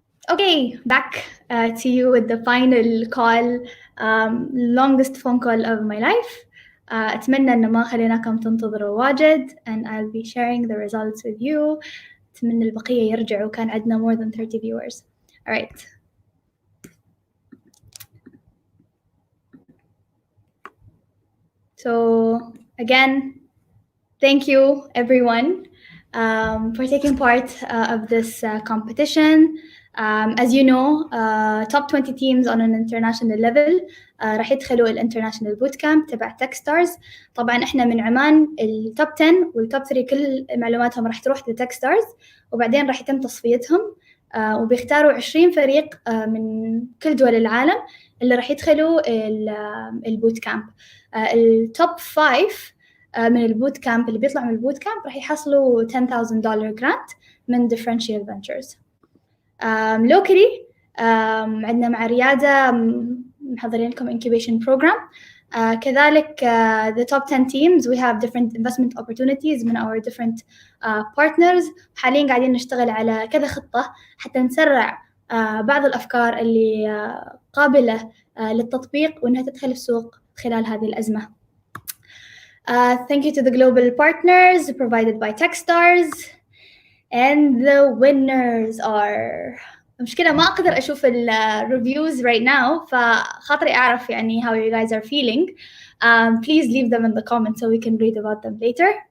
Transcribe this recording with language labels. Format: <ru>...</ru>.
<en>Okay, back to you with the final call, longest phone call of my life.</en> <ar>أتمنى إن ما خليناكم تنتظروا واجد,</ar> <en>and I'll be sharing the results with you.</en> <ar>أتمنى البقية يرجعوا, كان عندنا</ar> <en>more than 30 viewers. All right. So again, thank you everyone for taking part of this competition. As you know, top 20 teams on an international level</en> <ar>راح يدخلوا الانترناشونال بوت كامب تبع تكستارز. طبعا احنا من عمان التوب 10 والتوب 3 كل معلوماتهم راح تروح لتكستارز, وبعدين راح يتم تصفيتهم وبيختاروا 20 فريق من كل دول العالم اللي راح يدخلوا البوت كامب. التوب 5 من البوت كامب اللي بيطلعوا من البوت كامب راح يحصلوا $10,000 جرانت من Differential Ventures. locally عندنا مع ريادة محضرين لكم incubation program.</ar> <en>كذلك the top 10 teams we have different investment opportunities من our different partners.</en> <ar>حاليا قاعدين نشتغل على كذا خطة حتى نسرع بعض الأفكار اللي قابلة للتطبيق وإنها تدخل السوق خلال هذه الأزمة.</ar> <en>Thank you to the global partners provided by Techstars. And the winners are...</en> <ar>المشكلة ما أقدر أشوف</ar> <en>reviews right now,</en> <ar>فخاطري أعرف يعني</ar> <en>how you guys are feeling. Please leave them in the comments so we can read about them later.</en>